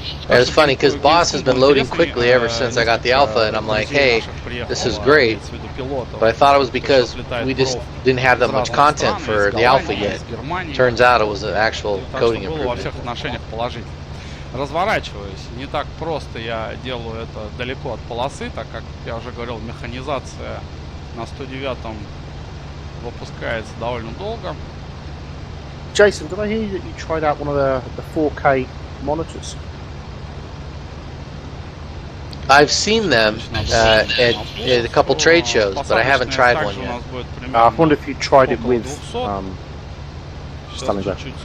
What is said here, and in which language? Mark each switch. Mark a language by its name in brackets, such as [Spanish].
[English] It was funny because Boss has been loading quickly ever since I got the alpha, and I'm like, hey, this is great. But I thought it was because we just didn't have that much content for the alpha yet. Turns out it was an actual coding improvement. [Russian] разворачиваюсь. Не так просто я делаю это далеко от полосы, так как я уже говорил, механизация на 109-м выпускается довольно долго. [English] Jason, did I hear that you tried out one of the 4K monitors? I've seen them at a couple trade shows, but I haven't tried one yet. I wonder if you tried it with Stalingrad.